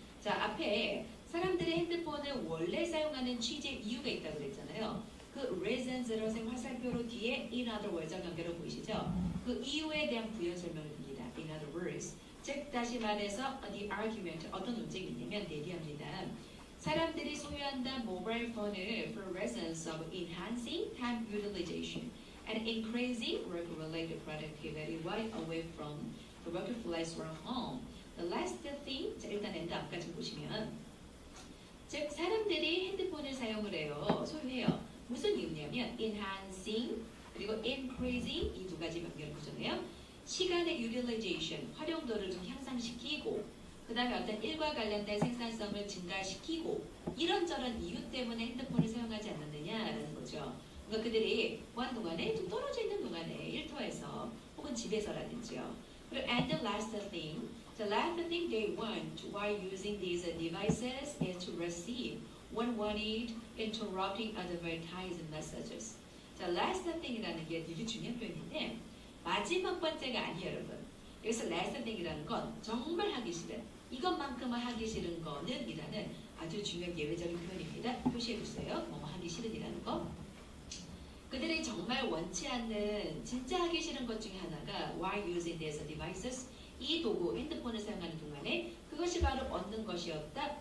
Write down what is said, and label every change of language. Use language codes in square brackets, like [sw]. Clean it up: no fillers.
[ko] 자, 앞에 사람들의 핸드폰을 원래 사용하는 취지의 이유가 있다고 그랬잖아요. 그 reasons로 선생님 화살표로 뒤에 in other words와 관계로 보이시죠? 그 이유에 대한 부연 설명을 듭니다. [en] in other words. [ko] 즉 다시 말해서 [en] the argument [ko] 어떤 논쟁이 있냐면 내리합니다. 사람들이 소유한다 모바일 폰을 [en] for reasons of enhancing time utilization and increasing work-related productivity while away from the workplace or home. The last thing, [ko] 자, 일단 엔드 앞까지 보시면 즉 사람들이 핸드폰을 사용을 해요. 소유해요. 무슨 이유냐면 enhancing 그리고 increasing 이 두 가지 연결 구조네요. 시간의 utilization, 활용도를 좀 향상시키고 그 다음에 어떤 일과 관련된 생산성을 증가시키고 이런저런 이유 때문에 핸드폰을 사용하지 않느냐라는 거죠. 그러니까 그들이 뭐하는 동안에 좀 떨어져 있는 동안에 일터에서 혹은 집에서라든지요. 그리고 [en] and the last thing they want while using these devices is to receive when wanted interrupting advertising messages. [ko] 자, last thing이라는 게 되게 중요한 표현인데 마지막 번째가 아니에요, 여러분. 여기서 last thing이라는 건 정말 하기 싫은 이것만큼은 하기 싫은 거는 이라는 아주 중요한 예외적인 표현입니다. 표시해 주세요. 뭐 하기 싫은이라는 거. 그들이 정말 원치 않는 진짜 하기 싫은 것 중에 하나가 [en] while using these devices [ko] 이 도구 핸드폰을 사용하는 동안에 그것이 바로 얻는 것이었다.